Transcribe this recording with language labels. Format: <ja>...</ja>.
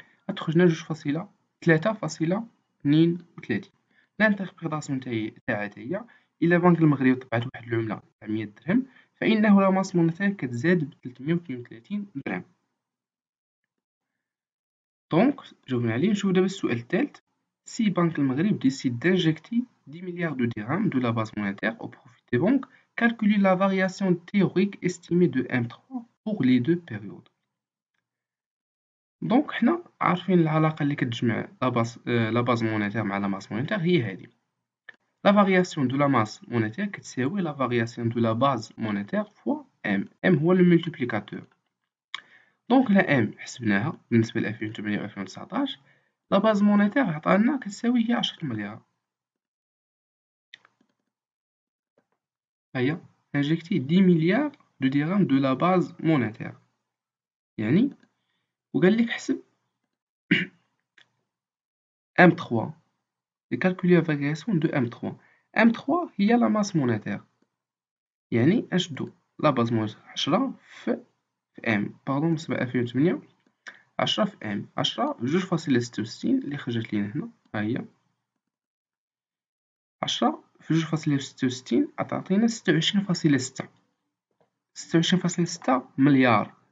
<ar>غتخرجنا 2.3.32. الانتربريطاسيون تاعها هي إلا بنك المغرب طبعت واحد العملة تاع 100 درهم فإنه لا ماس مونيتير كتزاد ب 332 درهم. دونك جاوبنا عليه. نشوف دابا السؤال الثالث.</ar> <fr>Si Banque le Maghreb décide d'injecter 10 milliards de dirhams de la base monétaire au profit des banques, calculez la variation théorique estimée de M3 pour les deux périodes.</fr> <ar>دونك حنا عارفين العلاقة اللي كتجمع لا باز مونيتير مع لا ماس مونيتير هي هذه. لا فارياسيون دو لا ماس مونيتير كتساوي لا فارياسيون دو لا باز مونيتير فوا ام هو الملتيبليكاتور. دونك لا ام حسبناها بالنسبة ل 2008 و 2019. لا باز مونيتير عطانا كتساوي هي 10 مليار. هيا انجكتي 10 مليار دو درهم دو لا باز مونيتير. يعني وقال لك حسب M3</ar> <fr>et calculer la variation de M3.</fr> <ar>M3 هي لا ماس مونيتير. يعني نشدو لا باز مونيتير 10 في ام باردون بالنسبة ل 2008 10 في ام 10 2.66 اللي خرجت لينا هنا ها هي 10 في 2.66 غتعطينا 26.6 26.6 مليار.</ar>